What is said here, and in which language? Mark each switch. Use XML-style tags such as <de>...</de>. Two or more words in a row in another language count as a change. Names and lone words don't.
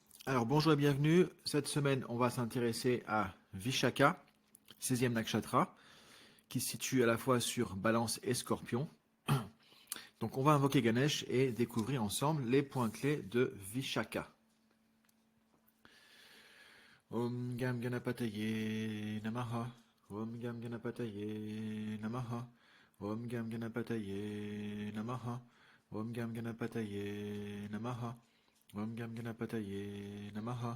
<fr>Alors bonjour et bienvenue. Cette semaine, on va s'intéresser à Vishaka, 16e nakshatra, qui se situe à la fois sur Balance et Scorpion. Donc on va invoquer Ganesh et découvrir ensemble les points clés de Vishaka.</fr> <sa>ॐ गं गणपतये नमः. ॐ गं गणपतये नमः ॐ गं गणपतये नमः. ॐ गं गणपतये नमः ॐ गं गणपतये नमः.</sa>